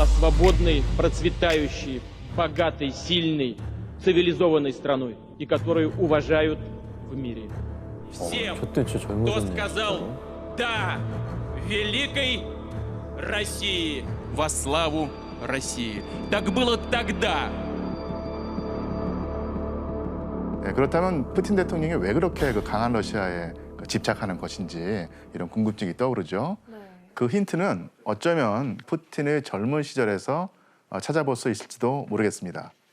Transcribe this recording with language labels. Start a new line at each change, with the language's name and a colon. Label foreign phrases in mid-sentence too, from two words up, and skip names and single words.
Russian: свободной, процветающей, богатой, сильной, цивилизованной страной и которую уважают в мире. Всем,
Korean: 저때 진짜
Russian: кто
Korean: 젊어졌네.
Russian: сказал «да» великой России, во славу России. Так было тогда.
Korean: 네, 그렇다면 푸틴 대통령이 왜 그렇게 그 강한 러시아에 집착하는 것인지 이런 궁금증이 떠오르죠. 그 힌트는 어쩌면 푸틴의 젊은 시절에서 찾아볼 수 있을지도 모르겠습니다.